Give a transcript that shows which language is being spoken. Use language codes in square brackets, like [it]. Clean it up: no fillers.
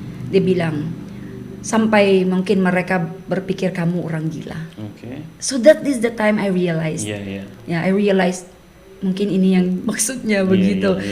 [id] Dia bilang, sampai mungkin mereka berpikir kamu orang gila. [en] So that is the time I realized. I realized [id] mungkin ini yang maksudnya begitu.